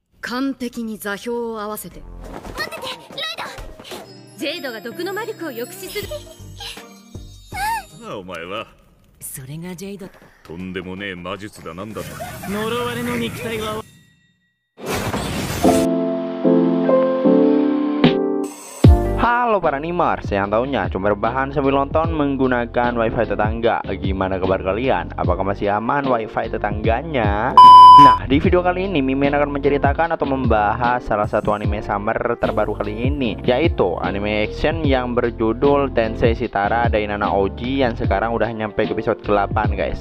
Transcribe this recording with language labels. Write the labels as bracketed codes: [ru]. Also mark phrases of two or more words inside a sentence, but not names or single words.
[ja] 完璧に座標を合わせて。待ってて、ライド。ジェイドが毒の魔力を抑止する。お前はそれがジェイド。とんでもねえ魔術だなんだと。呪われの肉体は [id] Halo para nimers, yang tahunya cuma rebahan sambil nonton menggunakan wifi tetangga. Gimana kabar kalian? Apakah masih aman wifi tetangganya? Nah, di video kali ini Mimin akan menceritakan atau membahas salah satu anime summer terbaru kali ini, yaitu anime action yang berjudul [ja] Tensei Shitara Dainana Oji [id] yang sekarang udah nyampe ke episode ke-8 guys.